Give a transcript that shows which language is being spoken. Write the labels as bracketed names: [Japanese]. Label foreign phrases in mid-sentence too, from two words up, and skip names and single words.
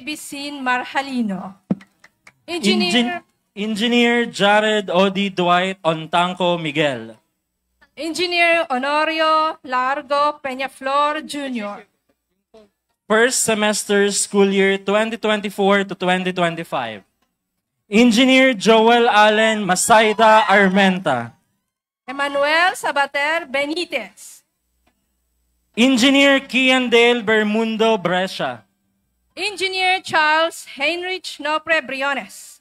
[English] Bisin Marhalino. Engineer Jared Odi Dwight Ontanco Miguel. Engineer Honorio Largo Peñaflor Jr. First semester school year 2024 to 2025. Engineer Joel Allen Masaida Armenta. Emmanuel Sabater Benitez. Engineer Kiandel Bermundo Brescia. Engineer Charles Heinrich Nopre Briones.